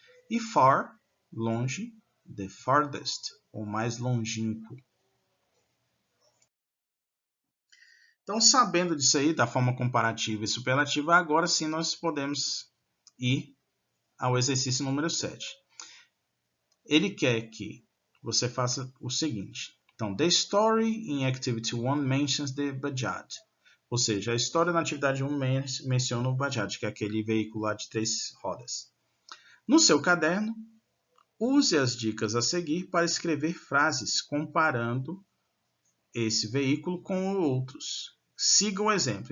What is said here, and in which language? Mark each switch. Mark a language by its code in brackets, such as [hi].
[pt] E far, longe, the farthest, o mais longínquo. Então, sabendo disso aí, da forma comparativa e superlativa, agora sim nós podemos ir ao exercício número 7. Ele quer que você faça o seguinte. [en] Então, the story in activity 1 mentions the Bajaj. [pt] Ou seja, a história na atividade 1 menciona o Bajaj, que é aquele veículo lá de 3 rodas. No seu caderno, use as dicas a seguir para escrever frases comparando esse veículo com outros. Siga o exemplo.